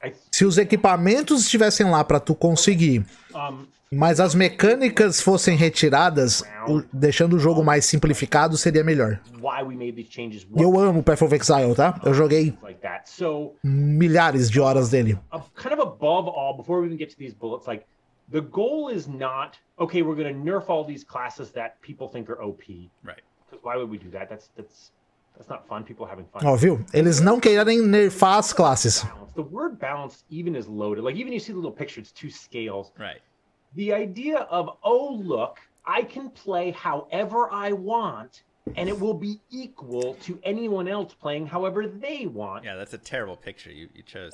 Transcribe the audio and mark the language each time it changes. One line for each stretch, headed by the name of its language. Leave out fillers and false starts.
Portuguese: Se os equipamentos estivessem lá pra tu conseguir, mas as mecânicas fossem retiradas, deixando o jogo mais simplificado, seria melhor. E eu amo Path of Exile, tá? Eu joguei milhares de horas dele.
English: Kind of above all, before we even get to these bullets, like, the goal is not, okay, we're going to nerf all these classes that people think are OP. Right. Because why would we do that? That's not fun. People having fun.
Portuguese: Ó, viu? Eles não querem nerfar as classes.
English: The word balance even is loaded. Like, even you see the little picture, it's 2 scales. Right. The idea of, oh, look, I can play however I want, and it will be equal to anyone else playing however they want. Yeah, that's a terrible picture you chose.